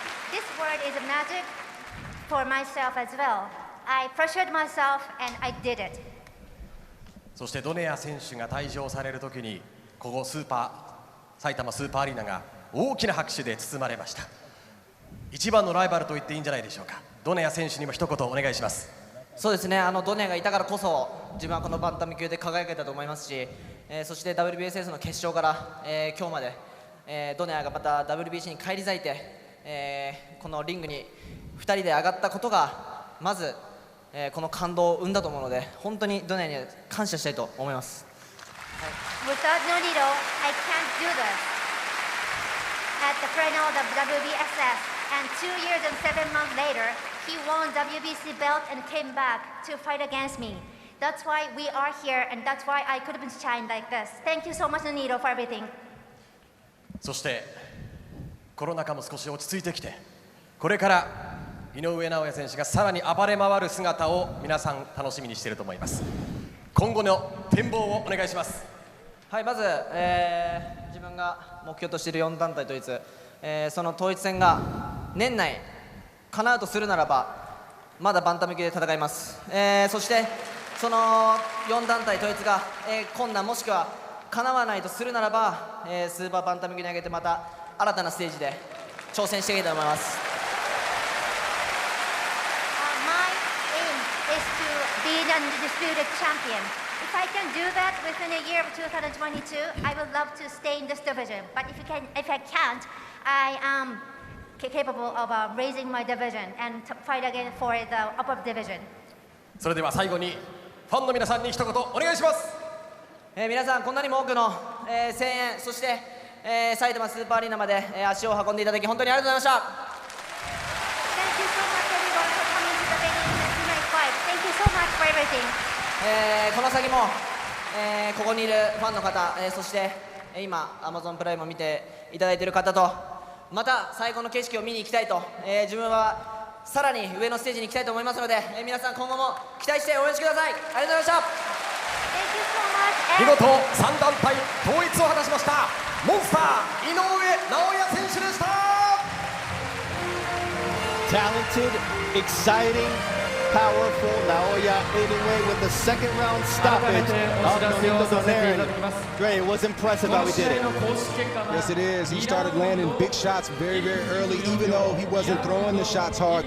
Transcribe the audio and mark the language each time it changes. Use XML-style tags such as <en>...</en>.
<en>This word is a magic for myself as well. I pressured myself and I did it.</en> <ja>そしてドネア選手が退場されるときに、ここ埼玉スーパーアリーナが大きな拍手で包まれました。一番のライバルと言っていいんじゃないでしょうか。ドネア選手にも一言お願いします。そうですね、ドネアがいたからこそ自分はこのバンタム級で輝けたと思いますし、そして WBSS の決勝から、今日まで、ドネアがまた WBC に返り咲いて、このリングに2人で上がったことがまず、この感動を生んだと思うので、本当にドネアには感謝したいと思います。</ja> <en>Without Nonito, I can't do this. At the final of the WBSS, And 2 years and 7 months later, he won WBC belt and came back to fight against me. That's why we are here, and that's why I could have shine like this. Thank you so much, Nonito, for everything.</en> <ja>そしてコロナ禍も少し落ち着いてきて、これから井上尚弥選手がさらに暴れ回る姿を皆さん楽しみにしていると思います。今後の展望をお願いします。はい、まず、自分が目標としている4団体統一、その統一戦が年内叶うとするならばまだバンタム級で戦います。そしてその4団体統一が、困難もしくは叶わないとするならば、スーパーバンタム級に上げてまた新たなステージで挑戦していきたいと思います。</ja> <en>My aim is to be the undisputed champion. If I can do that within a year of 2022, I would love to stay in this division. But if I can't, I am capable of raising my division and to fight again for the upper division.</en> <ja>それでは最後にファンの皆さんに一言お願いします。皆さんこんなにも多くの、声援、そして、埼玉スーパーアリーナまで、足を運んでいただき本当にありがとうございました。</ja> <en>Thank you so much everyone for coming to the venue tonight fight. Thank you so much for everything.</en> <ja>この先も、ここにいるファンの方、そして今 Amazon プライムを見ていただいている方とまた最高の景色を見に行きたいと、自分はさらに上のステージに行きたいと思いますので、皆さん今後も期待して応援してください。ありがとうございました。見事3団体統一を果たしましたモンスター井上尚弥選手でした。</ja> <en>Talented, exciting, powerful Naoya Inoue with the second round stoppage of Nonito Donaire. Dre, it was impressive how he did it. Yes, it is. He started landing big shots very, very early, even though he wasn't throwing the shots hard.</en>